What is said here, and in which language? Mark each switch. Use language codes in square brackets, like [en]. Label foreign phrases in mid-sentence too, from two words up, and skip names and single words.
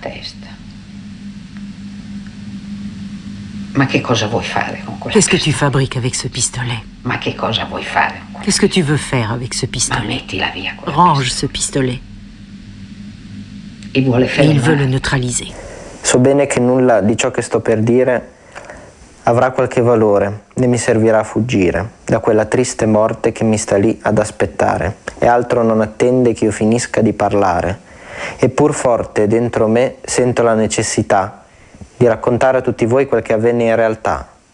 [fr] Qu'est-ce que tu fabriques avec ce pistolet? Qu'est-ce que tu veux faire avec ce pistolet? Range ce pistolet. Et il veut le neutraliser. [it] So bene che nulla di ciò che sto per dire avrà qualche valore, né mi servirà a fuggire da quella triste morte che mi sta lì ad aspettare, e altro non attende che io finisca di parlare. Eppur forte dentro me sento la necessità di raccontare a tutti voi quel che avvenne in realtà.